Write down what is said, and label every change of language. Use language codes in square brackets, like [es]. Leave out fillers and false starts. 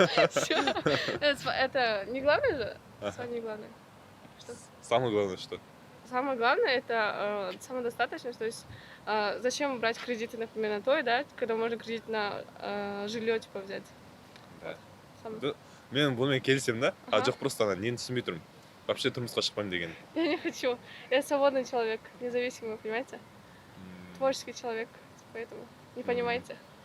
[ru] Всё. Это не главное же? Ага. Свадьба не главное. Что? Самое главное, что? Самое главное это самодостаточность. То есть зачем брать кредиты, например, на той, да, когда можно кредит на жилье типа взять. Да. Сам- [kk] Да. Мен бұнымен келісемін да, а Ага. жоқ просто ана нені түсінбей тұрмын. Вообще тұрмысқа шықпаймын деген. [ru] Я не хочу. Я свободный человек, независимый, понимаете? Творческий человек, поэтому не понимаете.